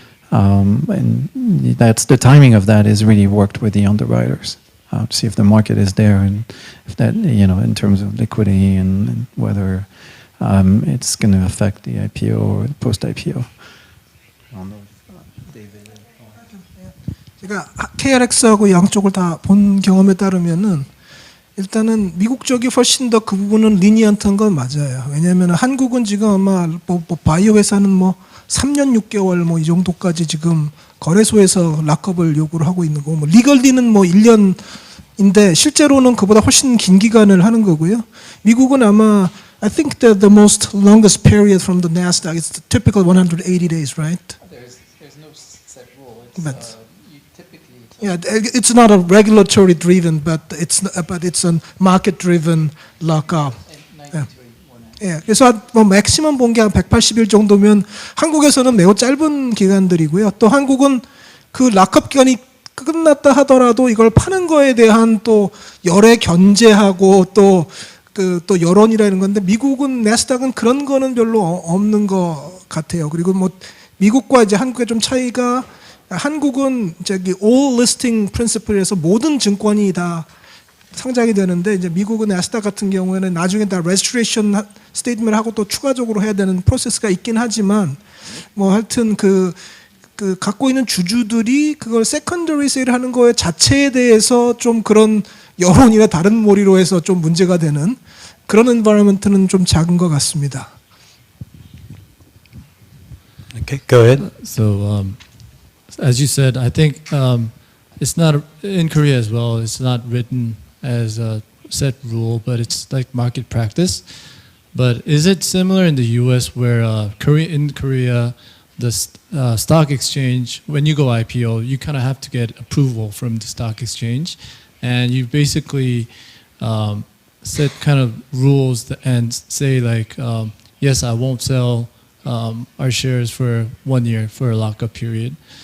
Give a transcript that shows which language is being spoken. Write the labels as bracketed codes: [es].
[en] And that's the timing of that is really worked with the underwriters to see if the market is there and if that, in terms of liquidity and whether it's going to affect the IPO or the post-IPO. [ko] 제가 KRX하고 양쪽을 다 본 경험에 따르면은 일단은 미국 쪽이 훨씬 더 그 부분은 리니언트한 건 맞아요. 왜냐하면 한국은 지금 아마 뭐 바이오 회사는 뭐 3년 6개월 뭐 이 정도까지 지금 거래소에서 락업을 요구를 하고 있는 거고, 뭐 리걸리는 뭐 1년인데 실제로는 그보다 훨씬 긴 기간을 하는 거고요. 미국은 아마 [en] I think the most longest period from the Nasdaq is the typical 180 days, right? There's no set rule. But yeah, it's not a regulatory driven, but it's a market driven lockup. [ko] 예, 그래서 뭐 맥시멈 본 게 한 180일 정도면 한국에서는 매우 짧은 기간들이고요. 또 한국은 그 락업 기간이 끝났다 하더라도 이걸 파는 거에 대한 또 열애 견제하고 또 여론이라는 건데, 미국은 나스닥은 그런 거는 별로 없는 것 같아요. 그리고 뭐 미국과 이제 한국의 좀 차이가, 한국은 저기 [en] all listing principle [ko] 에서 모든 증권이 다 상장이 되는데, 이제 미국은 나스닥 같은 경우에는 나중에 다 [en] registration statement [ko] 을 하고 또 추가적으로 해야 되는 프로세스가 있긴 하지만, 뭐 하여튼 그 갖고 있는 주주들이 그걸 [en] secondary sale [ko] 하는 거에 자체에 대해서 좀 그런 여론이나 다른 몰이로 해서 좀 문제가 되는 그런 environment는 좀 작은 것 같습니다. [en] Okay, go ahead. So, as you said, I think it's not in Korea as well. It's not written as a set rule, but it's like market practice. But is it similar in the U.S. where in Korea, the stock exchange, when you go IPO, you kind of have to get approval from the stock exchange, and you basically set kind of rules and say like, yes, I won't sell our shares for 1 year for a lockup period.